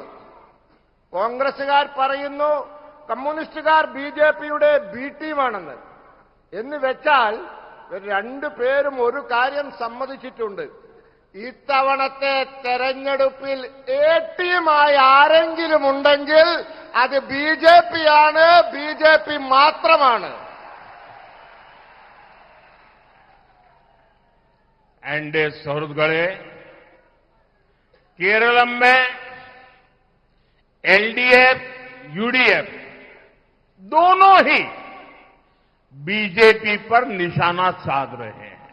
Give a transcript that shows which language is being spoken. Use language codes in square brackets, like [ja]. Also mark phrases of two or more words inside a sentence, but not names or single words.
[ml] കോൺഗ്രസുകാർ പറയുന്നു കമ്മ്യൂണിസ്റ്റുകാർ ബി.ജെ.പിയുടെ ബി ടീമാണെന്ന്. എന്ന് വെച്ചാൽ രണ്ടുപേരും ഒരു കാര്യം സമ്മതിച്ചിട്ടുണ്ട്. ഇത്തവണത്തെ തെരഞ്ഞെടുപ്പിൽ എ ടീമായി ആരെങ്കിലും ഉണ്ടെങ്കിൽ അത് ബി.ജെ.പിയാണ്, ബി.ജെ.പി മാത്രമാണ്. [hi] एनडीए सौहृद गढ़े केरलम में एलडीएफ, यूडीएफ दोनों ही बीजेपी पर निशाना साध रहे हैं.